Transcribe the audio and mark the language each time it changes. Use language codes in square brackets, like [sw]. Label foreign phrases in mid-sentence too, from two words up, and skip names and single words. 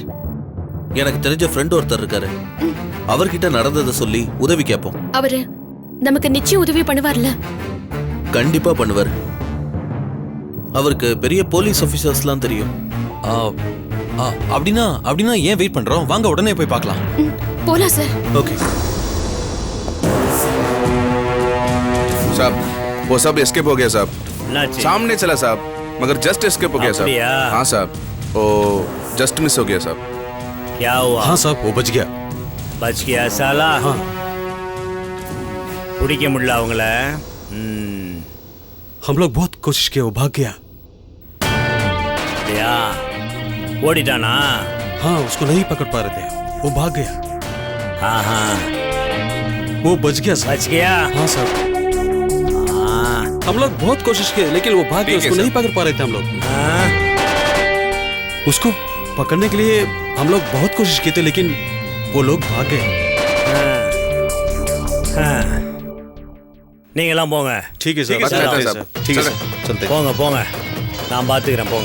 [ta] எனக்கு தெரிஞ்ச ஃப்ரெண்ட் ஒருத்தர் இருக்காரு. அவர்கிட்ட நடந்ததை சொல்லி உதவி கேட்போம். அவரு நமக்கு நிச்சயம் உதவி பண்ணுவார்ல? கண்டிப்பா பண்ணுவார். அவருக்கு பெரிய [en] police officers [ta] தெரியும். ஆ, ஆ, அப்படின்னா ஏன் வெயிட் பண்றோம்? வாங்க உடனே போய் பார்க்கலாம். போலாம் சார். ஓகே [hi] साहब वो सब एस्केप हो गया साहब. [ta] என்னாச்சு? [hi] सामने चला साहब मगर [en] just escape [hi] हो गया साहब. [ta] அப்படியா? [hi] हाँ साहब वो [en] just miss [hi] हो गया साहब. क्या हुआ? हाँ साहब वो बच गया. बच गया साला. [ta] பிடிக்க முடியல அவங்கள. [hi] हम लोग बहुत कोशिश किए वो भाग गया. [ta] அப்படியா? ஓடிட்டானா? [hi] हाँ उसको नहीं पकड़ पा रहे थे वो भाग गया. हाँ हाँ वो बच गया साहब. बच गया. हाँ साहब हाँ हम लोग बहुत कोशिश किए लेकिन वो भाग गया. ठीक है, उसको सर. नहीं पकड़ पा रहे थे हम लोग. हाँ उसको पकड़ने के लिए हम लोग बहुत कोशिश किए थे लेकिन वो लोग भाग गए. हाँ. [ta] நீங்களாம் போங்க. [hi] ठीक है सर. ठीक है, चलते हैं साहब. सर. ठीक है चलें. सर चलते हैं. [ta] போங்க போங்க, நான் பார்த்துக்கிறேன் போங்க.